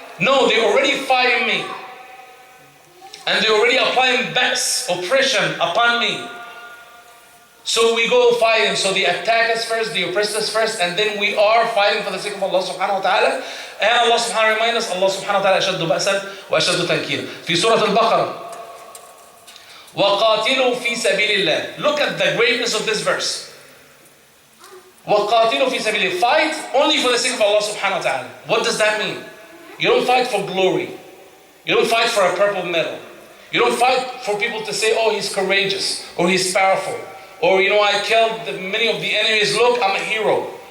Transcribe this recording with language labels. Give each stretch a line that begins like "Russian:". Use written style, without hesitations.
English: No, they're already fighting me. And they're already applying ba's oppression upon me. So we go fight them. So they attack us first, they oppress us first, and then we are fighting for the sake of Allah subhanahu wa ta'ala. And Allah subhanahu wa ta'ala reminds us, Allah subhanahu wa ta'ala أشد بأسا وأشد تنكيلا.
Arabic: في سورة البقرة وَقَاتِلُوا فِي سَبِيلِ اللَّهِ.
English: Look at the greatness of this verse. وَقَاتِلُوا فِي سَبِيلِ اللَّهِ. Fight only for the sake of Allah subhanahu wa ta'ala. What does that mean? You don't fight for glory. You don't fight for a purple medal. You don't fight for people to say, oh, he's courageous, or he's powerful, or I killed many of the enemies, look, I'm a hero.